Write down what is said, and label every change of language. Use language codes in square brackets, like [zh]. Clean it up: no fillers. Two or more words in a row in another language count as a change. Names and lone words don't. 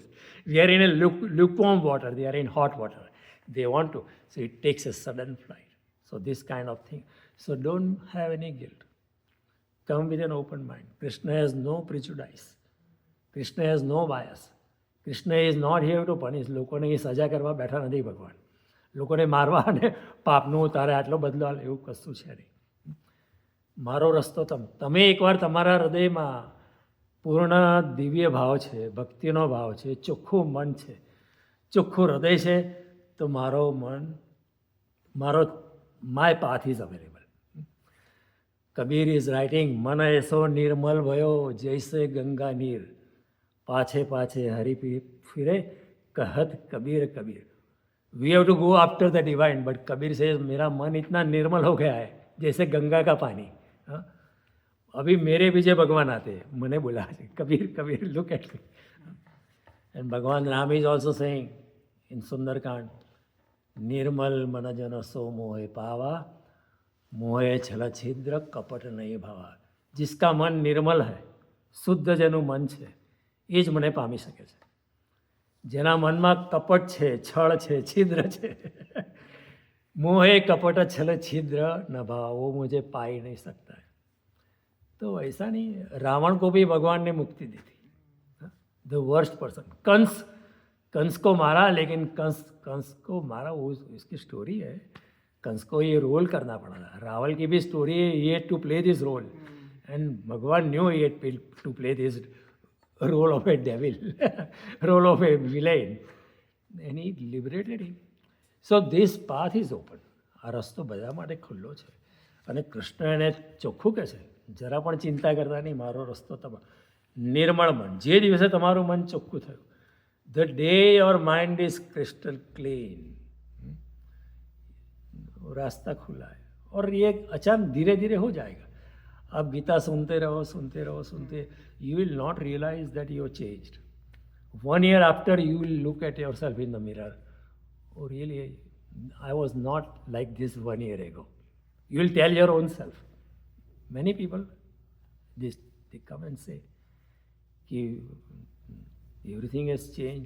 [en] We are in a lukewarm water, they are in hot water. They want to. So it takes a sudden flight. So this kind of thing. So don't have any guilt. Come with an open mind. Krishna has no prejudice. Krishna has no bias. Krishna is not here to punish. [gu] લોકોને એ સજા કરવા બેઠા નથી ભગવાન. લોકોને મારવા અને પાપનું તારે આટલો બદલો એવું કશું છે નહીં. મારો રસ્તો તમે એકવાર તમારા હૃદયમાં પૂર્ણ દિવ્ય ભાવ છે, ભક્તિનો ભાવ છે, ચોખ્ખું મન છે, ચોખ્ખું હૃદય છે, તો [en] my path is available. Kabir is writing, [hi] मन ऐसो निर्मल भयो जैसे गंगा नीर, पाछे पाछे हरि फिरे कहत कबीर कबीर. [en] We have to go after the divine, but Kabir says, [hi] मेरा मन इतना निर्मल हो गया है जैसे गंगा का पानी. अभी मेरे पीछे भगवान आते हैं, मैंने बोला कबीर कबीर [en] look at me, and Bhagwan Ram is also saying in Sundarkand, [hi] निर्मल मन जन सो मोहे पावा, मोहे छल छिद्र कपट नहीं भावा. जिसका मन निर्मल है, [gu] શુદ્ધ જેનું મન છે એ જ મને પામી શકે છે. જેના મનમાં કપટ છે, છળ છે, છિદ્ર છે, [hi] मोहे कपट छल छिद्र न भावा, वो मुझे पा ही नहीं सकता है. तो ऐसा नहीं, रावण को भी भगवान ने मुक्ति दी थी, [en] the worst person. [hi] कंस को मारा, लेकिन कंस को मारा वो इसकी स्टोरी है. कंस को ये रोल करना पड़ा था. रावण की भी स्टोरी है, [en] ye to play this role, and Bhagwan knew ye to play this role of a devil, role of a villain, and he liberated him. So this path is open. [gu] આ રસ્તો બધા માટે ખુલ્લો છે. અને કૃષ્ણ એને ચોખ્ખું કહે છે, જરા પણ ચિંતા કરતા નહીં, મારો રસ્તો નિર્મળ મન. જે દિવસે તમારું મન ચોખ્ખું થયું, [en] the day your mind is crystal clean, [hi] रास्ता खुला है. और ये अचानक धीरे धीरे हो जाएगा. आप गीता सुनते रहो, सुनते रहो, सुनते, [en] you will not realize that you changed. 1 year after you will look at yourself in the mirror. Oh, really, I was not like this 1 year ago. You will tell your own self. Many people, they come and say, everything has changed.